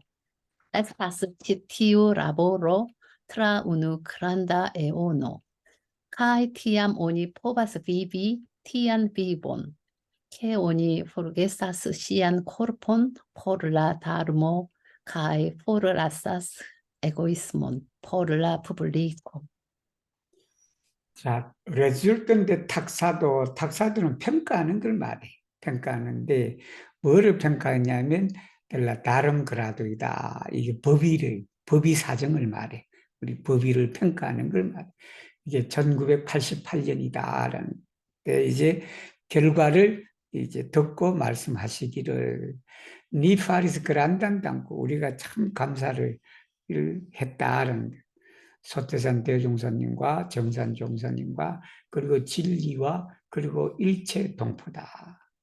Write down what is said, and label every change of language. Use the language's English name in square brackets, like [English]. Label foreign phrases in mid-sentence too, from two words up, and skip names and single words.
[Esperanto] Estas ĉi tiu laboro tra unu granda eono, kai tiam oni povas vivi tian vivon, ke oni forgesas sian korpon por la dharmo, kai forlasas egoismon por la publiko. [Korean] 자, resultante 탁사도는 평가하는 걸 말해. 평가하는데 뭐를 평가하냐면 다른 그라도이다. 이게 법위 사정을 말해. 우리 법위를 평가하는 걸 말해. 이게 1988년이다라는 데 이제 결과를 이제 듣고 말씀하시기를 [Esperanto] ni faris grandan dankon [Korean] 우리가 참 감사를 했다라는 소태산 대종사님과 정산 종사님과 그리고 진리와 그리고 일체 동포다.